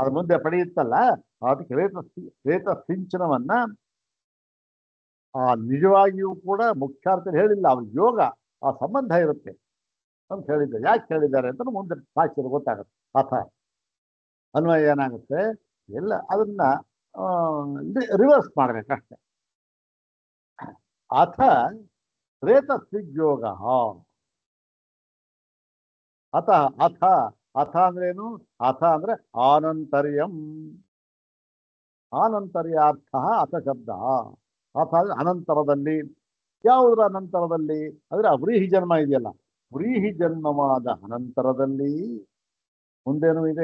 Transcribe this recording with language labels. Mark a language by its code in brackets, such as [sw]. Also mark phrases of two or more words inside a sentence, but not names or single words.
[kn] ಅದು ಮುಂದೆ ಪಡೆಯುತ್ತಲ್ಲ, ಅದಕ್ಕೆ ರೇತ ಸಿಂಚನವನ್ನ ನಿಜವಾಗಿಯೂ ಕೂಡ ಮುಖ್ಯಾರ್ಥ ಹೇಳಿಲ್ಲ, ಅವ್ರ ಯೋಗ ಆ ಸಂಬಂಧ ಇರುತ್ತೆ ಅಂತ ಹೇಳಿದ್ದೆ. ಯಾಕೆ ಹೇಳಿದ್ದಾರೆ ಅಂತ ಮುಂದೆ ಸಾಕ್ಷಿ ಗೊತ್ತಾಗುತ್ತೆ. ಅಥ ಅನ್ವಯ ಏನಾಗುತ್ತೆ, ಎಲ್ಲ ಅದನ್ನ ರಿವರ್ಸ್ ಮಾಡ್ಬೇಕಷ್ಟೆ. [sa] ಅಥ ರೇತಸ್ವಿಗ್ಯೋಗ. [kn] ಅಥ ಅಥ ಅಥ ಅಂದ್ರೇನು? ಅಥ ಅಂದ್ರೆ ಆನಂತರ್ಯಂ, [sa] ಆನಂತರ್ಯಾರ್ಥ ಅಥ ಶಬ್ದ. [kn] ಅಥ ಅಂದ್ರೆ ಅನಂತರದಲ್ಲಿ. ಯಾವುದರ ಅನಂತರದಲ್ಲಿ ಅಂದ್ರೆ ವ್ರೀಹಿ ಜನ್ಮ ಇದೆಯಲ್ಲ, ವ್ರೀಹಿ ಜನ್ಮವಾದ ಅನಂತರದಲ್ಲಿ ಮುಂದೇನೂ ಇದೆ.